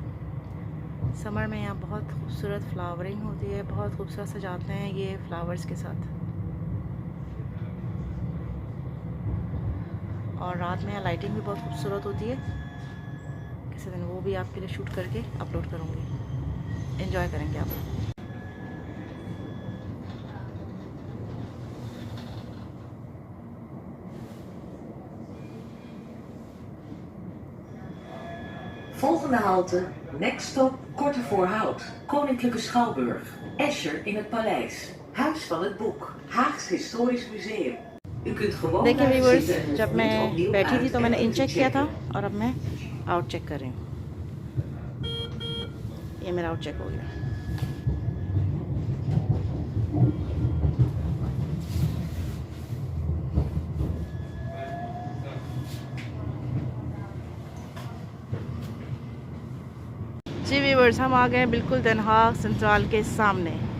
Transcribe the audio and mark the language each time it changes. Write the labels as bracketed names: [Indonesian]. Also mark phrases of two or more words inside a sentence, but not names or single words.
[Hindi] समर में यहाँ बहुत खूबसूरत फ्लावरिंग होती है, बहुत खूबसूरत सजाते हैं ये फ्लावर्स के साथ। और रात में यहाँ लाइटिंग भी बहुत खूबसूरत होती है। किसी दिन वो भी आपके लिए शूट करके अपलोड करूँगी, एंजॉय करेंगे आप। [Dutch] Volgende halte, [English] next stop, [Dutch] Korte Voorhout, Koninklijke Schouwburg, Escher in het Paleis, Huis van het Boek, Haags Historisch Museum. U kunt gewoon [Hindi] देखिए [Dutch] blijven [Hindi] व्यूअर्स, [Dutch] zitten en [Hindi] जब [Dutch] voert [Hindi] मैं [Dutch] opnieuw [Hindi] बैठी थी [Dutch] uit [Hindi] तो [Dutch] en [Hindi] मैंने इन [Dutch] kunt [Hindi] चेक किया था, [Dutch] checken. [Hindi] और अब मैं आउट चेक कर रही हूँ। ये मेरा आउट चेक हो गया। जी व्यूअर्स, हम आ गए बिल्कुल Den Haag सेंट्रल के सामने।